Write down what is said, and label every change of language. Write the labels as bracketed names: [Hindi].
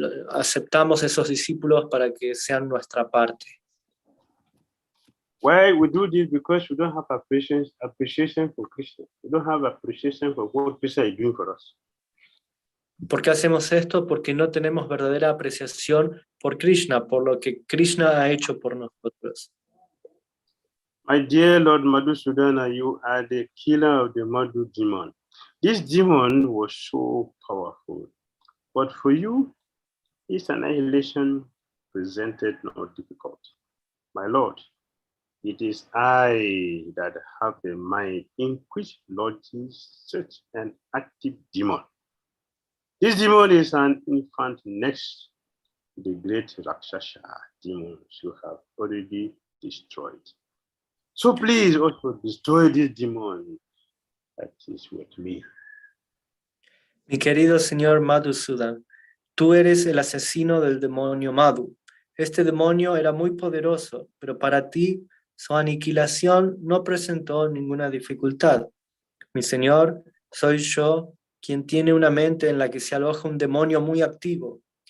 [Spanish] Aceptamos esos discípulos para que sean nuestra parte. [English] Why we do this? Because we don't have appreciation for Krishna. We don't have appreciation for what Krishna is doing for us. [Spanish] ¿Por qué hacemos esto? Porque no tenemos verdadera apreciación por Krishna, por lo que Krishna ha hecho por nosotros. [English] My dear Lord Madhusudana, you are the killer of the Madhu demon. This demon was so powerful, but for you, its annihilation presented no difficult. My Lord, it is I that have a mind in which lodges such an active demon. This demon is an infant next to the great Rakshasa demons you have already destroyed. So please also destroy this demon that is with me. [Spanish] Mi querido señor Madhusudan, tú eres el asesino del demonio Madhu. Este demonio era muy poderoso, pero para ti su aniquilación no presentó ninguna dificultad. Mi señor, soy yo quien tiene una mente en la que se aloja un demonio muy activo.